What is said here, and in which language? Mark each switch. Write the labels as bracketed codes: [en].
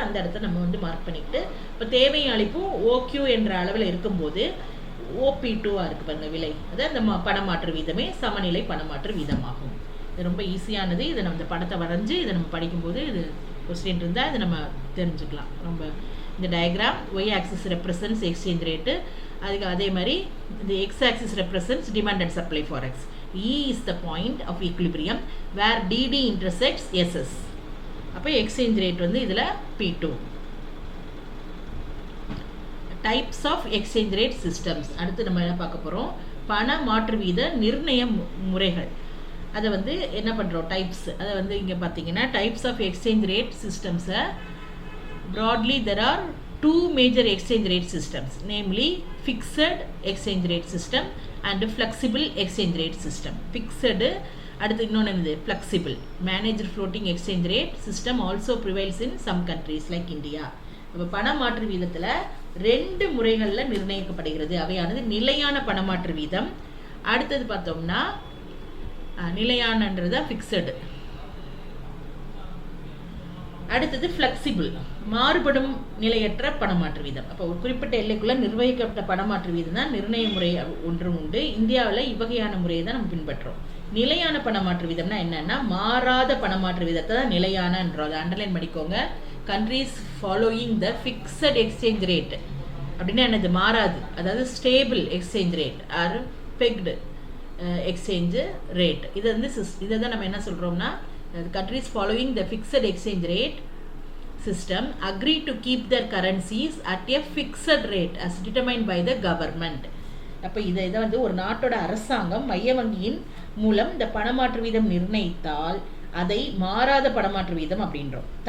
[ta] அந்த இடத்த நம்ம வந்து மார்க் பண்ணிக்கிட்டு, இப்போ தேவையும் அளிப்பும் ஓக்யூ என்ற அளவில் இருக்கும்போது OP2 இருக்குது பாருங்கள் விலை, அதான் இந்த பணமாற்று வீதமே சமநிலை பணமாற்று வீதமாகும். இது ரொம்ப ஈஸியானது. இதை நம்ம இந்த படத்தை வரைஞ்சி இதை நம்ம படிக்கும்போது இது கொஸ்டின் இருந்தால் இதை நம்ம தெரிஞ்சுக்கலாம். ரொம்ப இந்த [en] diagram Y axis represents exchange rate, [ta] அதுக்கு அதே மாதிரி இந்த [en] X axis represents demand and supply for X. E is the point of equilibrium where DD intersects SS. [ta] அப்போ எக்ஸ்சேஞ்ச் ரேட் வந்து இதில் P2. [en] Types of exchange rate systems. [ta] அடுத்து நம்ம என்ன பார்க்க போகிறோம், பண மாற்று வீத நிர்ணய முறைகள். அதை வந்து என்ன பண்ணுறோம், டைப்ஸ். அதை வந்து இங்கே பார்த்தீங்கன்னா [en] Types of exchange rate சிஸ்டம்ஸை broadly there are two major exchange rate systems, namely fixed exchange rate system and flexible exchange rate system. [ta] Fixed அடுத்து இன்னொன்று என்னது, flexible. [en] Managed floating exchange rate system also prevails in some countries like India. [ta] இப்போ பணமாற்று வீதத்தில் ரெண்டு முறைகளில் நிர்ணயிக்கப்படுகிறது. அவையானது நிலையான பணமாற்று வீதம், அடுத்தது பார்த்தோம்னா நிலையானன்றது ஃபிக்ஸடு, அடுத்தது ஃப்ளெக்சிபிள் மாறுபடும் நிலையற்ற பணமாற்று வீதம். அப்போ ஒரு குறிப்பிட்ட எல்லைக்குள்ளே நிர்வகிக்கப்பட்ட பணமாற்று வீதம் தான் நிர்ணய முறை ஒன்றும் உண்டு. இந்தியாவில் இவ்வகையான முறையை தான் நம்ம பின்பற்றோம். நிலையான பணமாற்று வீதம்னா என்னன்னா, மாறாத பணமாற்று வீதத்தை தான் நிலையானன்றோம். அதை அண்டர்லைன் பண்ணிக்கோங்க. [en] countries following the fixed exchange rate [ta] அப்படின்னா என்னது, மாறாது, அதாவது [en] Stable exchange rate or pegged exchange rate. [ta] இதை வந்து இதை தான் நம்ம என்ன சொல்கிறோம்னா, [en] countries following the fixed exchange rate system agree to keep their currencies at a fixed rate as determined by the government. [ta] அப்போ இதை வந்து ஒரு நாட்டோட அரசாங்கம் மைய வங்கியின் மூலம் இந்த பணமாற்று வீதம் நிர்ணயித்தால் அதை மாறாத பணமாற்று வீதம் அப்படின்றோம்.